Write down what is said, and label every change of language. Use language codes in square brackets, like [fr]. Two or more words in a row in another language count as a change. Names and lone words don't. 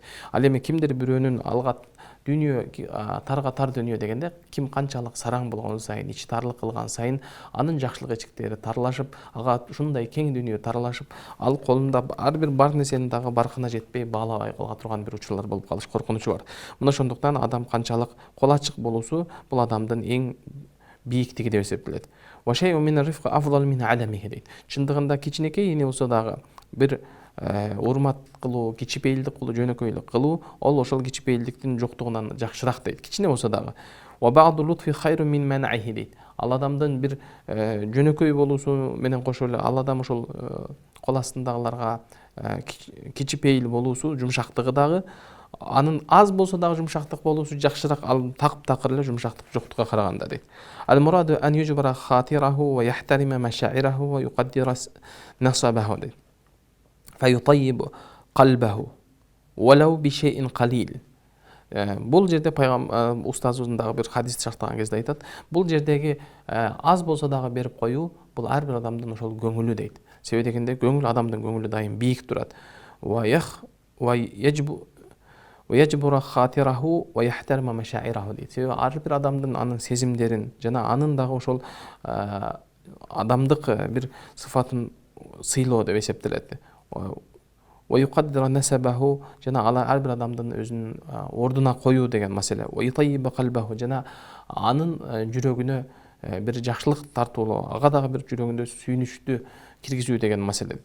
[ky] Ал эми кимдир бирөөнүн алга дүйнө тарга тар дүйнө дегенде, ким канчалык сараң болгон сайын, ичи тарлык кылган сайын, анын жакшылык эшиктери тарлашып, ага ушундай кең дүйнө таралашып, ал колунда ар бир бар нерсенин дагы баркына жетпей, баалабай кала турган бир учурлар болуп калыш коркунучу бар. Мына ошондуктан адам канчалык кол ачык болуусу бул адамдын эң бийиктиги деп эсептелет. [ar] وشيء من الرفق أفضل من عدمه дейт. [ky] Чындыгында кичинекей эне болсо дагы бир урмат кылуу, кичипейилдик кылуу, жөнөкөйлүк кылуу, ол ошол кичипейилдиктин жоктугунан жакшыраак дейт. Кичине болсо дагы. [ar] وبعض اللطف خير من منعه дейт. [ky] Ал адамдын бир жөнөкөй болуусу менен кошо эле ал адам ошол кол астындагыларга кичипейил болуусу, жумшактыгы дагы, анын аз болсо дагы жумшактык болуусу жакшыраак, ал такыр эле жумшактык жоктукка караганда дейт. [ar] المراد أن يجبر خاطره ويحترم مشاعره ويقدر نسبه дейт. فيطيب قلبه ولو بشيء قليل. [ky] Бул жерде пайгамбар устазыбыздын дагы бир хадис чартаган кезде айтат, бул жердеги аз болсо дагы берип коюу бул ар бир адамдын ошол көңүлү дейт. Себеби дегенде көңүл адамдын көңүлү дайым бийик турат. [ar] ويجبر خاطره ويحترم مشاعره дейт. [ky] Себеби ар бир адамдын анын сезимдерин жана анын дагы ошол адамдык бир сыфатын сыйлоо деп эсептелет. [ar] ويقدر نسبه, [ky] жана ар бир адамдын өзүнүн ордуна коюу деген маселе. [ar] ويطيب قلبه, [ky] жана анын жүрөгүнө бир жакшылык тартуулоо, ага дагы бир жүрөгүндө сүйүнүчтү киргизүү деген маселе.